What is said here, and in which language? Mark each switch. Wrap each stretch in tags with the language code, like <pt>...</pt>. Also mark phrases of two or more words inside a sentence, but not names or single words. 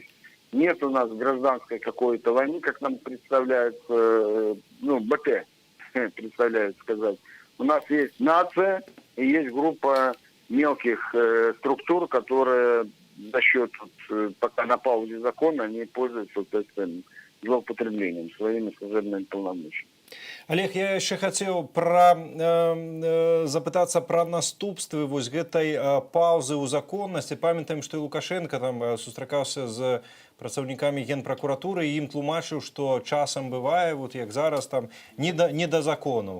<ru>Нет у нас гражданской какой-то войны, как нам представляют, БТ представляют сказать. У нас есть нация и есть группа мелких структур, которые за счет пока на паузе закона они пользуются злоупотреблением своими служебными полномочиями.</ru> <be>Олег, я яшчэ хацеў запытацца пра наступствы вось гэтай паўзы ў законнасці. Памятаем, што і Лукашенко там сустракаўся з працаўнікамі генпракуратуры і ім тлумачыў, што часам бывае, вот як зараз там не да законаў.</be>